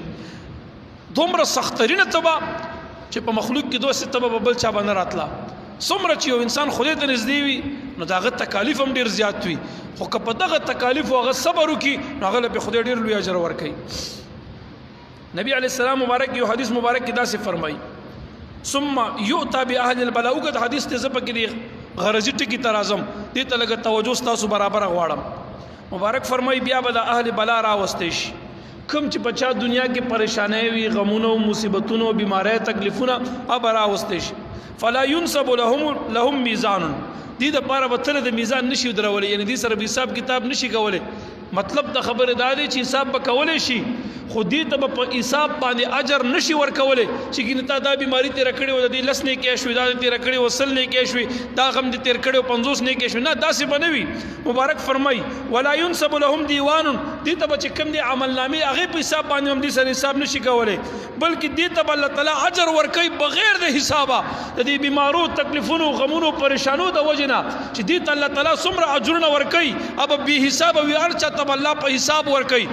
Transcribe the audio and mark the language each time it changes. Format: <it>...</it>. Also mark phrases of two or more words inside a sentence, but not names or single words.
<ps>دومره سختترینه تبه چې په مخلوق کې دوسې تبه به بل چا به نه راتله. څومره چې یو انسان خدای ته نږدې وي نو د هغه تکالیف هم ډېر زیات وي، خو که په دغه تکالیفو هغه صبر وکړي نو هغه له پې خدای ډېر لوی اجر ورکوي. نبي</ps> <ar>علیه السلام</ar> <ps>مبارک یو حدیث مبارک کې داسې فرمایي</ps> <ar>ثم یؤتی باهل البلاء.</ar> <ps>اوږد حدیث دی، زه پکې د غرضي ټکي ته راځم، دې ته لږه توجه ستاسو برابره غواړم. مبارک فرمایي بیا به د اهل بلا راوستی شي، کوم چې په چا دنیا کې پریشانۍ وي، غمونه او مصیبتونه او بیماری تکلیفونه به راوستی شي.</ps> <ar>فلا ينسب لهم میزان.</ar> <ps>دې دپاره به تله د میزان نشي ودرولی، یعنې دې سره به حساب کتاب نشي کولی. مطلب د خبرې دا دی چې حساب به کولی شي، خو دې ته به په حساب باندې اجر نشي ورکولی چې ګینې تا دا بیماري تېره کړې وه، د دې 10 نیکۍ شوې، دا دې تېره کړې وه 100 نیکۍ شوې، دا غم دې تېر کړی و 50 نیکۍ شوې. نه، داسې به نه وي. مبارک فرمایي</ps> <ar>ولا ينسب لهم دیوان.</ar> <ps>دې ته به چې کوم دی عملنامې هغې په حساب باندې هم دې سره حساب نشي کولی، بلکې دې ته به الله تعالی اجر ورکوي بغیر د حسابه، د دې بیمارو، تکلیفونو، غمونو، پریشانو د وجې نه چې دې ته الله تعالی څومره اجرونه ورکوي، هغه به بې حسابه وي، هر چا ته به الله په حساب ورکوي.</ps>